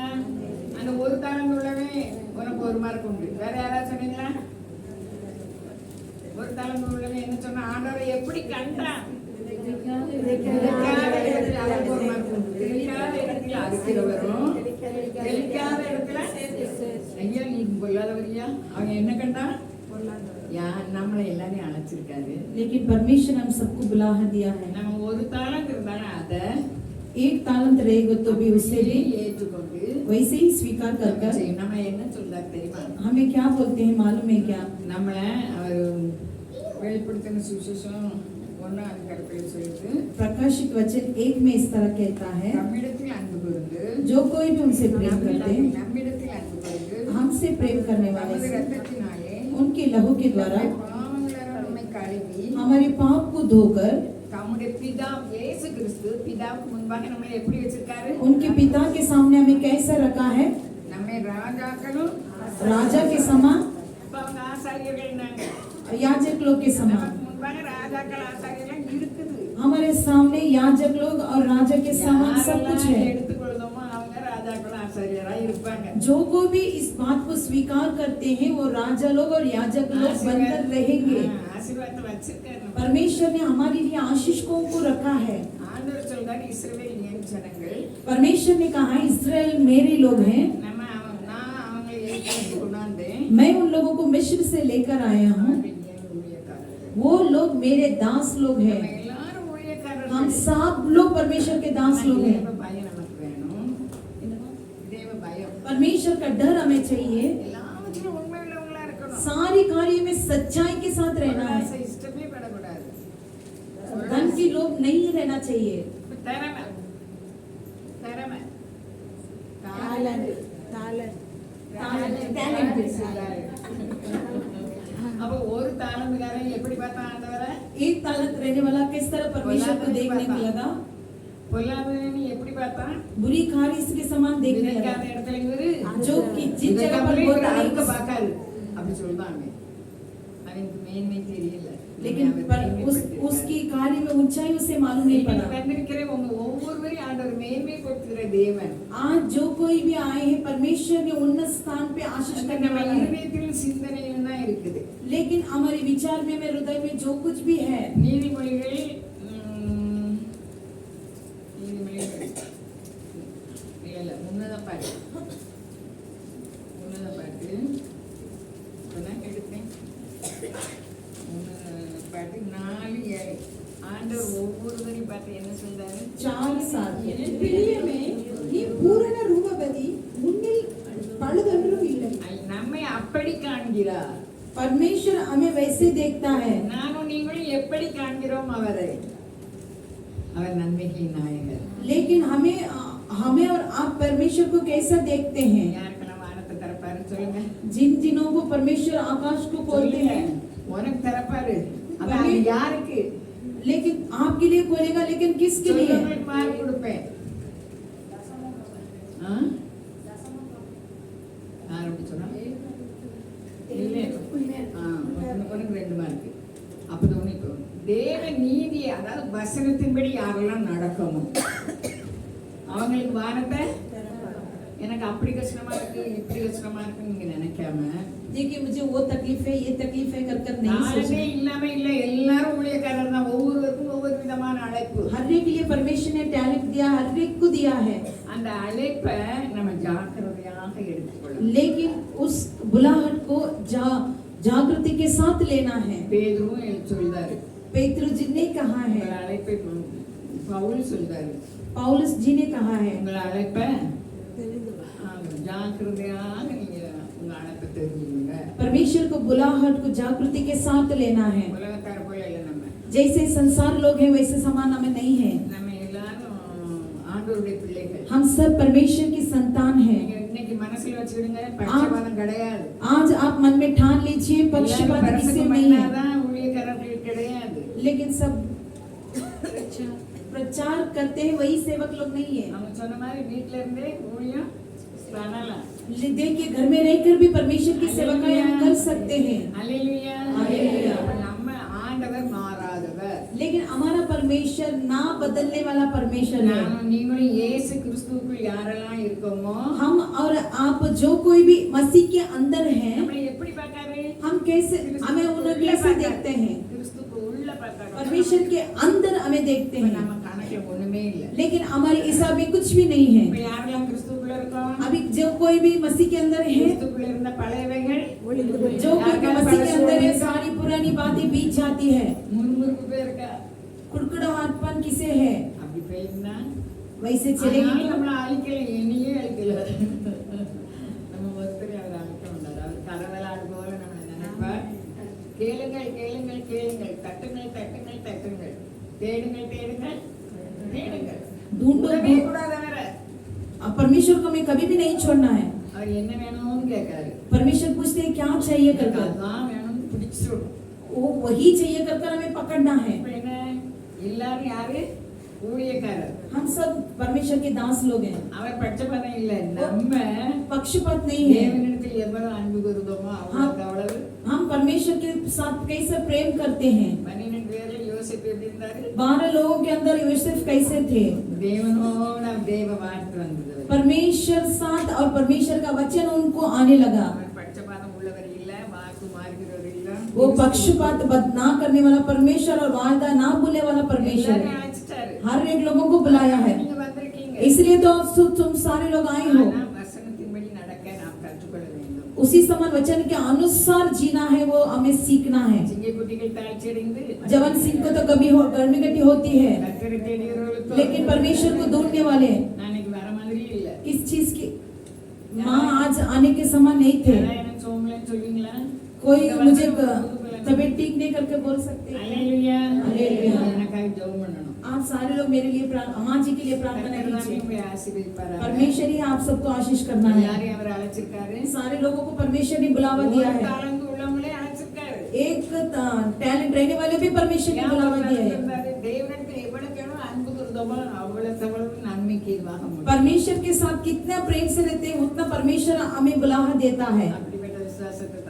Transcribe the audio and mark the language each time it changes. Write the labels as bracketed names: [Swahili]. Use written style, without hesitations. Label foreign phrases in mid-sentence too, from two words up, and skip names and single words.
[Tamil] அந்த ஒரு தாளந்து உள்ளவன் உனக்கு 1 மார்க் உண்டு. வேற யாராவது சொன்னீங்களா? ஒரு தாளந்து உள்ளவன் என்ன சொன்னா? ஆண்டவரை எப்படி கண்டான்? தெளிக்காத இடத்துல அவனுக்கு 1 மார்க் உண்டு. தெளிக்காத இடத்துல அறுக்கிறவரும் தெளிக்காத இடத்துல ஐயா நீ பொல்லாதவரியா. அவன் என்ன கண்டான்? நம்மளை எல்லாரையும் அழைச்சிருக்காரு. [Hindi] लेकिन परमेश्वर हम सबको बुला दिया है। [Tamil] நம்ம ஒரு தாளந்து இருந்தாலும் அதை [Hindi] एक तालंत रहेगा तो भी उसे भी [Tamil] ஏற்றுக்கொண்டு [Hindi] वैसे ही स्वीकार कर कर [Tamil] நம்ம என்ன சொல்றாரு தெரியுமா? [Hindi] हमें क्या बोलते हैं मालूम है क्या? [Tamil] நம்மள அவர் வெளிப்படுத்தின சுவிசேஷம் 1ஆம் அதிகாரத்தில் சொல்லிட்டு [Hindi] प्रकाशित वचन 1 में इस तरह कहता है, [Tamil] நம்மிடத்தில் அன்பு கூர்ந்து [Hindi] जो कोई भी उनसे प्रेम करते हैं, [Tamil] நம்மிடத்தில் அன்பு கூர்ந்து [Hindi] हमसे प्रेम करने वाले [Tamil] நமது [Hindi] से, [Tamil] ரத்தத்தினாலே [Hindi] उनके लहू के द्वारा [Tamil] பாவங்களால் நம்மை கழுவி [Hindi] हमारे पाप को धोकर [Tamil] தம்முடைய பிதா இயேசு கிறிஸ்து பிதாவுக்கு முன்பாக நம்மை எப்படி வச்சிருக்காரு? [Hindi] उनके पिता के सामने हमें कैसा रखा है? [Tamil] நம்மை ராஜாக்களும் [Hindi] राजा के समान, [Tamil] அவங்க ஆசாரியர்கள்னாங்க. [Hindi] याजक लोग के समान। [Tamil] நமக்கு முன்பாக ராஜாக்கள் ஆசாரியர்கள் இருக்குது. [Hindi] हमारे सामने याजक लोग और राजा के समान सब कुछ है। [Tamil] எடுத்துக்கொள்ளுதோமோ அவங்க ராஜாக்கள் ஆசாரியரா இருப்பாங்க. [Hindi] जो कोई भी इस बात को स्वीकार करते हैं वो राजा लोग और याजक लोग बनकर रहेंगे। [Tamil] ஆசீர்வாதத்தை வச்சிருக்காரு. [Hindi] परमेश्वर ने हमारे लिए आशीषों को रखा है। [Tamil] ஆண்டவர் சொல்றாரு இஸ்ரவேல் என் ஜனங்கள். [Hindi] परमेश्वर ने कहा इस्राएल मेरे लोग हैं, [Tamil] நான் அவங்களை ஏற்படுத்தி கொண்டாந்தேன். [Hindi] मैं उन लोगों को मिस्र से लेकर आया हूँ, [Tamil] அவர்கள் என் ஊழியக்காரர்கள். [Hindi] वो लोग मेरे दास लोग [Tamil] நம்ம [Hindi] हैं। [Tamil] எல்லாரும் ஊழியக்காரர்கள். [Hindi] हम सब लोग परमेश्वर के दास लोग हैं। [Tamil] தேவ பயம் நமக்கு வேணும். தேவ பயம் [Hindi] परमेश्वर का डर हमें चाहिए। [Tamil] எல்லாவற்றிலும் உண்மை உள்ளவங்களா இருக்கணும். [Hindi] सारी कार्य में सच्चाई के साथ रहना है। [Tamil] பொருளாசை இஷ்டமே படக்கூடாது. [Hindi] धन की लोभ नहीं रहना चाहिए। [Tamil] திறமை திறமை அப்ப ஒரு தாளந்துக்காரன் எப்படி பார்த்தான் ஆண்டவரை? [Hindi] एक तालत रहने वाला किस तरह परमेश्वर को देखने को लगा? [Tamil] பொல்லாதவனை எப்படி பார்த்தான்? [Hindi] बुरी कार्य इसके समान देखने [Tamil] விதைக்காத [Hindi] लगा। [Tamil] இடத்துல இவரு [Hindi] जो कि जिस जगह पर [Tamil] விதைக்காமலே [Hindi] बोता [Tamil] இவரு [Hindi] है, [Tamil] அறுக்க பார்க்காரு அப்படி சொல்றாங்க. அவனுக்கு மேன்மை தெரியல. [Hindi] लेकिन पर उसकी कार्य में ऊंचाई उसे मालूम नहीं [Tamil] இன்னைக்கு [Hindi] पड़ा। [Tamil] வந்திருக்கிற உங்க ஒவ்வொருவரையும் ஆண்டவர் மேன்மைப்படுத்துகிற தேவன். [Hindi] आज जो कोई भी आए हैं परमेश्वर ने उन्नत स्थान पे आशीष [Tamil] அது [Hindi] करने [Tamil] நம்ம [Hindi] वाला है। [Tamil] இருதயத்தில் சிந்தனையில் தான் இருக்குது. [Hindi] लेकिन हमारे विचार में हृदय में जो कुछ भी है, [Tamil] நீதிமொழிகள் நீதிமொழிகள் இல்ல உன்னத பாட்டு இப்பதான் எடுத்தேன். உன்னத பாட்டு 4:7 ஆண்டவர் ஒவ்வொருவரையும் பார்த்து என்ன சொல்றாரு? 4:7 பிரியமே நீ பூரண ரூபவதி உன்னில் பழுதொன்றும் இல்லை. நம்மை அப்படி காண்கிறார். [Hindi] परमेश्वर हमें वैसे देखता है। [Tamil] நானும் நீங்களும் எப்படி காண்கிறோம் அவரை? அவர் நன்மைகளின் நாயகர். [Hindi] लेकिन हमें और आप परमेश्वर को कैसा देखते हैं? [Tamil] யாருக்கெல்லாம் வானத்தை திறப்பாரு சொல்லுங்க. [Hindi] जिन जिनों को परमेश्वर आकाश को खोलते हैं, [Tamil] உனக்கு திறப்பாரு. அது யாருக்கு? [Hindi] लेकिन आपके लिए खोलेगा, लेकिन किसके लिए? [Tamil] சொல்றவங்களுக்கு மார்க் கொடுப்பேன். யார் அப்படி சொன்னா? இல்லை. உனக்கு 2 மார்க். அப்பதான் உனக்கு தேவ நீதி, அதாவது வசனத்தின்படி யாரெல்லாம் நடக்கணும் அவங்களுக்கு வானத்தை. எனக்கு அப்படி கஷ்டமா இருக்கு இப்படி கஷ்டமா இருக்குன்னு நீங்க நினைக்காம, [Hindi] देखिए मुझे वो तकलीफ है ये तकलीफ है कर नहीं [Tamil] நாளே [Hindi] सोचना। [Tamil] இல்லாம இல்ல, எல்லாரும் ஊழியக்காரர் தான். ஒவ்வொருவருக்கும் ஒவ்வொரு விதமான அழைப்பு. [Hindi] हर एक के लिए परमेश्वर ने टैलेंट दिया, हर एक को दिया है, [Tamil] அந்த அழைப்பை நம்ம ஜாக்கிரதையாக எடுத்துக்கொள்ளணும். [Hindi] लेकिन उस बुलाहट को जागृति के साथ लेना है। [Tamil] பேதுருவும் சொல்றாரு, [Hindi] पेत्रु जी ने कहा है, [Tamil] உங்கள் அழைப்பை பவுல் சொல்றாரு, [Hindi] पौलुस जी ने कहा है, [Tamil] உங்கள் அழைப்பை ஜாக்கிரதையாக நீங்க உங்க அழைப்பை தெரிஞ்சுக்கோங்க. [Hindi] परमेश्वर को बुलाहट को जागृति के साथ लेना है। [Tamil] உலகத்தார் போல இல்லை நம்ம. [Hindi] जैसे संसार लोग हैं वैसे समान हमें नहीं है। [Tamil] நம்ம எல்லாரும் ஆண்டவருடைய பிள்ளைகள். [Hindi] हम सब परमेश्वर की संतान हैं। [Tamil] நீங்க இன்னைக்கு மனசுல வச்சுடுங்க, பட்சபாதம் கிடையாது. [Hindi] आज आप मन में ठान लीजिए पक्षपात किसी में नहीं है, [Tamil] தான் ஊழியக்காரர்கள் கிடையாது. [Hindi] लेकिन सब प्रचार करते हैं वही सेवक लोग नहीं है। [Tamil] அவங்க சொன்ன மாதிரி வீட்ல இருந்தே ஊழியம் பண்ணலாம். [Hindi] देखिए घर में रहकर भी परमेश्वर की सेवकाएं हम कर सकते हैं। [Tamil] அல்லேலூயா. [Hindi] हालेलुया। [Tamil] நம்ம ஆண்டவர் மாறாதவர். [Hindi] लेकिन हमारा परमेश्वर ना बदलने वाला परमेश्वर है। [Tamil] நானும் நீங்களும் இயேசு கிறிஸ்துவுக்குள் யாரெல்லாம் இருக்கோமோ, [Hindi] हम और आप जो कोई भी मसीह के अंदर हैं, [Tamil] நம்மளை எப்படி பார்க்காரு? [Hindi] हम कैसे हमें उन्हें कैसे देखते हैं? [Tamil] கிறிஸ்துவுக்கு உள்ள பார்க்காரு. [Hindi] परमेश्वर के अंदर हमें देखते [Tamil] இப்ப [Hindi] हैं, [Tamil] நம்ம கணக்குல ஒண்ணுமே இல்ல. [Hindi] लेकिन हमारे हिसाब में कुछ भी नहीं है। [Tamil] இப்ப யாரெல்லாம் கிறிஸ்துவுக்குள்ள இருக்கோம்? [Hindi] अभी जो कोई भी मसीह के अंदर है, [Tamil] கிறிஸ்துவுக்குள்ள இருந்த பழையவைகள் [Hindi] जो कोई भी मसीह के अंदर है, सारी पुरानी बातें बीत जाती है। [Tamil] முறுமுறுப்பு பேருக்கா [Hindi] कुड़कुड़ाहटपन किसे है? [Tamil] அப்படி போயிருந்தா [Hindi] वैसे चलेगी [Tamil] அதனால [Hindi] तो [Tamil] நம்மள அழிக்கல, என்னையே அழிக்கல. நம்ம ஒருத்தரை அவர் அழிக்க மாட்டார். அவர் கரவலாடு போல நம்மளை நினைப்பார். கேளுங்கள் கேளுங்கள் கேளுங்கள், தட்டுங்கள் தட்டுங்கள் தட்டுங்கள், தேடுங்கள் தேடுங்கள் தேடுங்கள். [Hindi] ढूंढो [Tamil] விடவே கூடாது அவரை. [Hindi] अब परमेश्वर को हमें कभी भी नहीं छोड़ना है। [Tamil] அவர் என்ன வேணும்னு கேட்காரு. [Hindi] परमेश्वर पूछते हैं क्या चाहिए कर कर, [Tamil] அதான் வேணும்னு பிடிச்சிடும். [Hindi] वो वही चाहिए कर कर हमें पकड़ना है। [Tamil] இப்ப என்ன, எல்லாரும் யாரு? ஊழியக்காரர். [Hindi] हम सब परमेश्वर के दास लोग हैं, [Tamil] அவர் பட்சபாதம் இல்ல. நம்ம [Hindi] पक्षपात नहीं है। [Tamil] தேவனிடத்தில் எவ்வளவு அன்பு கூறுதோமோ அவ்வளவுக்கு அவ்வளவு. [Hindi] हम परमेश्वर के साथ कैसे प्रेम करते हैं। [Tamil] 12 பேர்ல யோசேப்பு எப்படி இருந்தாரு? [Hindi] 12 लोगों के अंदर यूसुफ कैसे थे? [Tamil] தேவனோட தேவ வார்த்தை வந்தது. [Hindi] परमेश्वर साथ और परमेश्वर का वचन उनको आने लगा। [Tamil] அவர் பட்சபாதம் உள்ளவர் இல்ல, வாக்கு மாறுகிறவர் இல்ல. [Hindi] वो पक्षपात ना करने वाला परमेश्वर और वादा ना भूलने वाला परमेश्वर [Tamil] எல்லாரையும் [Hindi] है। [Tamil] அழைச்சிட்டாரு. [Hindi] हर एक लोगों को बुलाया है, [Tamil] நீங்க வந்திருக்கீங்க. [Hindi] इसलिए तो तुम सारे लोग आए हो। [Tamil] ஆனா வசனத்தின்படி நடக்க நாம் கற்றுக்கொள்ள வேண்டும். [Hindi] उसी समान वचन के अनुसार जीना है, वो हमें सीखना है। [Tamil] சிங்கக்குட்டிகள் தாழ்ச்சியடைந்து [Hindi] जवान सिंह को तो कभी हो गर्मी गटी होती है, [Tamil] கர்த்தரை தேடுகிறவர்களுக்கோ [Hindi] लेकिन परमेश्वर को ढूंढने वाले [Tamil] நான் இன்னைக்கு வர மாதிரி இல்ல. [Hindi] किस चीज की माँ आज आने के समान नहीं थे। [Tamil] யாராவது எனக்கு சோமலன்னு சொல்வீங்களா? [Hindi] कोई [Tamil] இந்த [Hindi] मुझे [Tamil] வருஷம் [Hindi] तबीयत ठीक नहीं करके बोल सकते हैं? [Tamil] அல்லேலூயா. அல்லேலூயா. எனக்காக ஜெபம் பண்ணணும். [Hindi] आप सारे लोग मेरे लिए माँ जी के लिए प्रार्थना [Tamil] கர்த்தர் தாமே [Hindi] कीजिए। [Tamil] உங்களை ஆசீர்வதிப்பாராக. [Hindi] परमेश्वर ही आप सबको आशीष करना है। [Tamil] யாரையும் அவர் அழைச்சிருக்காரு? [Hindi] सारे लोगों को परमेश्वर ने बुलावा दिया [Tamil] ஒரு [Hindi] है। [Tamil] தாளந்து உள்ளவங்களே அழைச்சிருக்காரு. [Hindi] एक टैलेंट रहने वाले भी परमेश्वर ने बुलावा दिया है। [Tamil] தேவனிடத்தில் எவ்வளவுக்கு எவ்வளவு அன்பு கூறுதோமோ அவ்வளவு நன்மைக்கு இதுவாக முடியும். [Hindi] परमेश्वर के साथ कितना प्रेम से रहते हैं, उतना परमेश्वर हमें बुलावा देता है। [Tamil] அப்படிப்பட்ட விசுவாசத்தை தருவார்.